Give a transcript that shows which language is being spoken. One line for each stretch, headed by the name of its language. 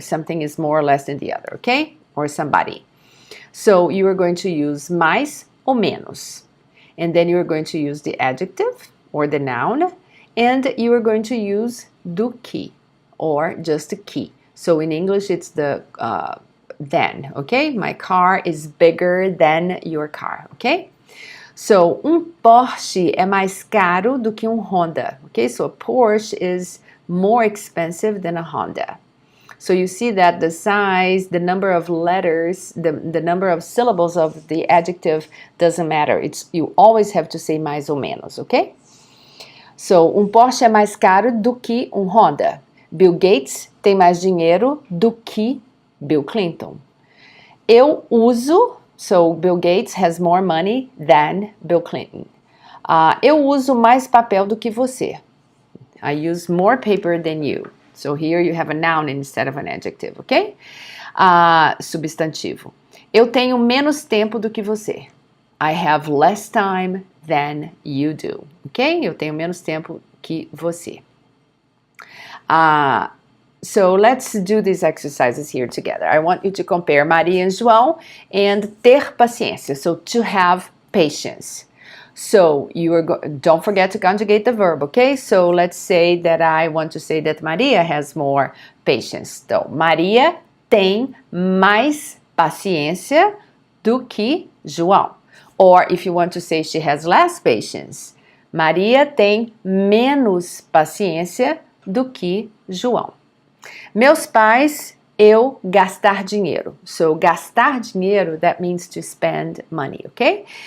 English: Something is more or less than the other, okay? Or somebody. So, you are going to use mais ou menos. And then you are going to use the adjective or the noun. And you are going to use do que or just que. So, in English, it's the than, okay? My car is bigger than your car, okay?
Portuguese: So, Porsche é mais caro do que Honda, okay?
English: So, a Porsche is more expensive than a Honda. So, you see that the size, the number of letters, the number of syllables of the adjective doesn't matter. You always have to say mais ou menos, okay?
Portuguese: So, Porsche é mais caro do que Honda. Bill Gates tem mais dinheiro do que Bill Clinton. Eu uso,
English: so Bill Gates has more money than Bill Clinton.
Portuguese: Eu uso mais papel do que você.
English: I use more paper than you. So here you have a noun instead of an adjective, okay?
Portuguese: Substantivo. Eu tenho menos tempo do que você.
English: I have less time than you do, ok?
Portuguese: Eu tenho menos tempo que você.
English: So let's do these exercises here together. I want you to compare Maria and João and ter paciência. So to have patience. So don't forget to conjugate the verb, okay? So let's say that I want to say that Maria has more patience.
Portuguese: Então, Maria tem mais paciência do que João.
English: Or if you want to say she has less patience,
Portuguese: Maria tem menos paciência do que João. Meus pais, eu gastar dinheiro.
English: So, gastar dinheiro, that means to spend money, okay?